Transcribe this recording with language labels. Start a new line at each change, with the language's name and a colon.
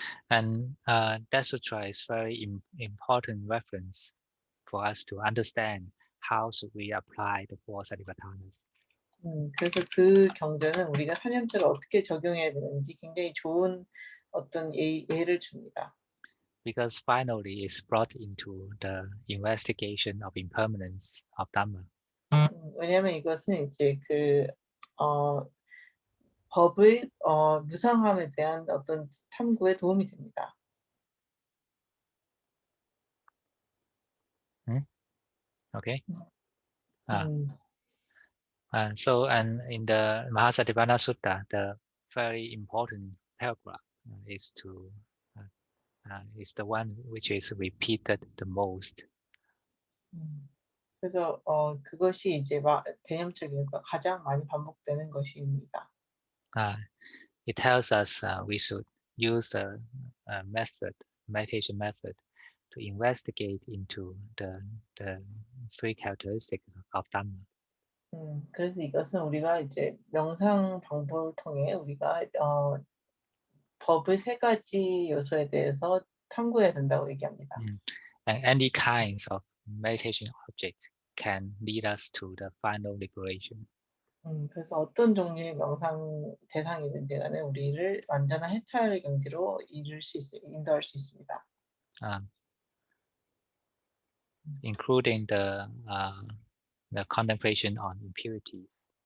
English: And that sutra is very important reference for us to understand how should we apply the four Satipatthanas.
Korean: 그래서 그 경전은 우리가 사념들을 어떻게 적용해야 되는지 굉장히 좋은 어떤 예를 줍니다.
English: Because finally it's brought into the investigation of impermanence of Dhamma.
Korean: 왜냐하면 이것은 이제 그 법의 무상함에 대한 어떤 탐구에 도움이 됩니다.
English: Okay. So in the Mahasatipatthana Sutta, the very important paragraph is the one which is repeated the most.
Korean: 그래서 그것이 이제 개념적에서 가장 많이 반복되는 것입니다.
English: It tells us we should use the meditation method to investigate into the three characteristics of Dhamma.
Korean: 그래서 이것은 우리가 이제 명상 방법을 통해 우리가 법의 세 가지 요소에 대해서 탐구해야 된다고 얘기합니다.
English: And any kinds of meditation objects can lead us to the final liberation.
Korean: 그래서 어떤 종류의 명상 대상이든지 간에 우리를 완전한 해탈 경지로 인도할 수 있습니다.
English: Including the contemplation on impurities.